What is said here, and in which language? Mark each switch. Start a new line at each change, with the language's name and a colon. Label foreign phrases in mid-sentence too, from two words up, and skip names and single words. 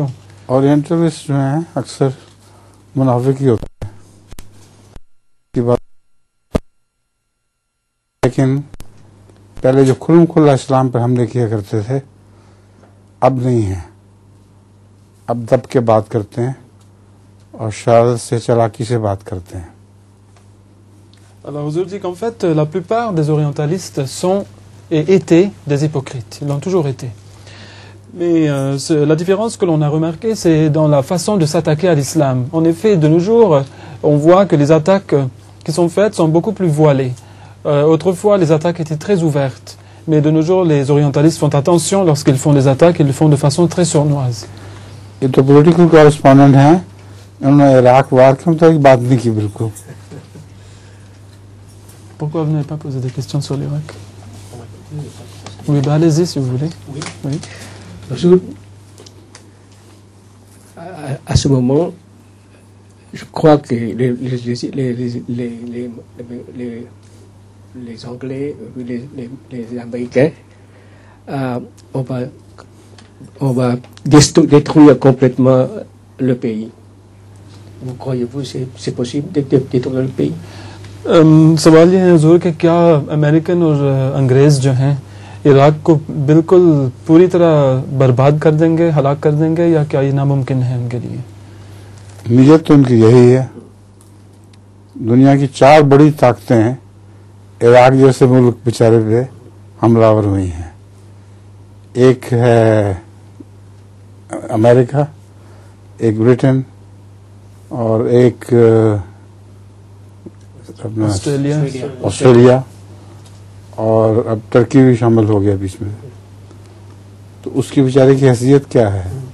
Hindi: ओरिएंटलिस्ट जो हैं अक्सर मुनाफिक ही होते हैं की बात लेकिन पहले जो खुल्म खुल्ला इस्लाम पर हमले किया करते थे अब नहीं है अब दब के बात करते हैं और शरारत से चालाकी से बात करते हैं
French: Alors, Huzour dit qu'en fait, la plupart des orientalistes sont et étaient des hypocrites. Ils l'ont toujours été. Mais la différence que l'on a remarquée, c'est dans la façon de s'attaquer à l'islam. En effet, de nos jours, on voit que les attaques qui sont faites sont beaucoup plus voilées. Autrefois, les attaques étaient très ouvertes. Mais de nos jours, les orientalistes font attention lorsqu'ils font des attaques, ils le font de façon très sournoise.
Hindi: ये तो
English: political correspondent
Hindi: हैं उन्होंने इराक वार के मुताबिक बात नहीं की बिल्कुल
French: Pourquoi vous n'avez pas posé des questions sur l'Irak? Oui, bah allez-y si vous voulez. Oui. Bonjour. À ce moment, je crois que les Anglais, les Américains, on va détruire complètement le pays. Vous croyez-vous que c'est possible de détruire le pays?
Hindi: सवाल ये है हुजूर कि क्या अमेरिकन और अंग्रेज़ जो हैं इराक को बिल्कुल पूरी तरह बर्बाद कर देंगे हलाक कर देंगे या क्या ये नामुमकिन है उनके लिए नीयत तो उनकी यही है दुनिया की 4 बड़ी ताकतें हैं इराक जैसे मुल्क बेचारे पे हमलावर हुई हैं एक है अमेरिका एक ब्रिटेन और एक ऑस्ट्रेलिया और अब टर्की भी शामिल हो गया बीच में तो उसकी बेचारे की हैसियत क्या है